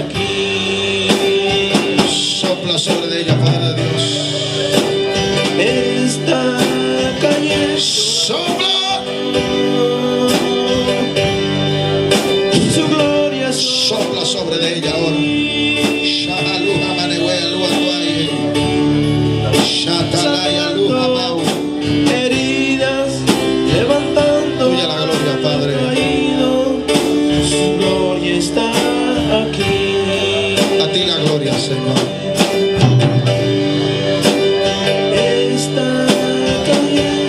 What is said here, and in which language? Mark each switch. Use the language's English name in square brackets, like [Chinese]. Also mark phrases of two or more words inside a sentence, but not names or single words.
[Spanish] aquí. Sopla sobre ella, Padre de Dios. Está cayendo. Sopla. Su gloria Sopla sobre ella ahora. Shahaluha manewe lua tuaye. Shatalaya luha mau. heridas, levantando Tuya la gloria, Padre. caído. Su gloria está aquí. A ti la gloria, Señor. Está cayendo.